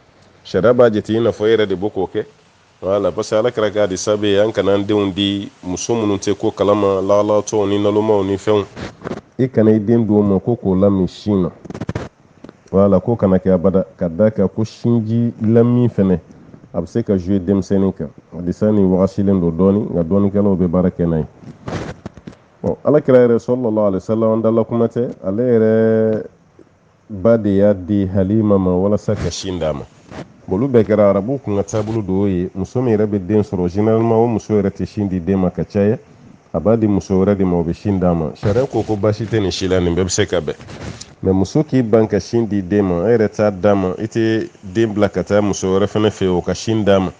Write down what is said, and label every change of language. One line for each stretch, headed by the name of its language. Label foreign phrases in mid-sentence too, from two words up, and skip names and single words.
Bambara: Sariya b'a jate i n'a fɔ e yɛrɛ de bɛ k'o kɛ. Voilà, parce que Ala kɛra k'a di sabe ye an kana an denw di muso minnu tɛ ko kalama, lahalatɔw ni nalomaw ni fɛnw. I kana i den d'o ma ko k'o lamin sin na. Voilà, ko kana kɛ abada ka da kan ko sinji lamin fɛnɛ a bɛ se ka jouer denmisɛnnin kan. Hadisa nin wagasilen don dɔɔni nka dɔɔnikɛlaw bɛ baara kɛ n'a ye. Bon, Ala kɛra yɛrɛ
Arabic: صلى الله عليه وسلم
Bambara: an dala kuma tɛ, ale yɛrɛ ba de y'a di Halima ma walasa ka sin d'a ma. Olu bɛɛ kɛra arabu kun ka taabolo dɔw ye, muso min yɛrɛ bɛ den sɔrɔ généralement o muso yɛrɛ tɛ sin di den ma ka caya, a b'a di muso wɛrɛ de ma o bɛ sin d'a ma. Sariya ko baasi tɛ nin si la, nin bɛɛ bɛ se ka bɛn. Mais muso k'i ban ka sin di den ma, e yɛrɛ t'a d'a ma, i tɛ den bila ka taa muso wɛrɛ fɛnɛ fɛ o ka sin d'a ma.